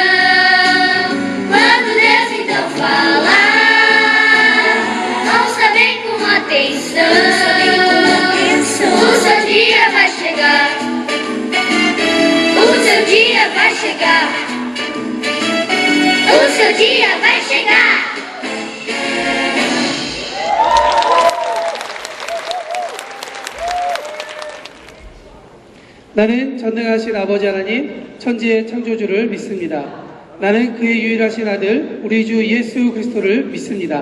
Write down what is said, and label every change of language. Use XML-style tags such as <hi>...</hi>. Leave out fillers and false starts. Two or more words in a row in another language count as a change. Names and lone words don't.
<pt>Quando Deus então falar, ouça bem com atenção. O seu dia vai chegar. O seu dia vai chegar. O seu dia vai chegar.</pt> <ko>나는 전능하신 아버지 하나님, 천지의 창조주를 믿습니다. 나는 그의 유일하신 아들, 우리 주 예수 그리스도를 믿습니다.</ko>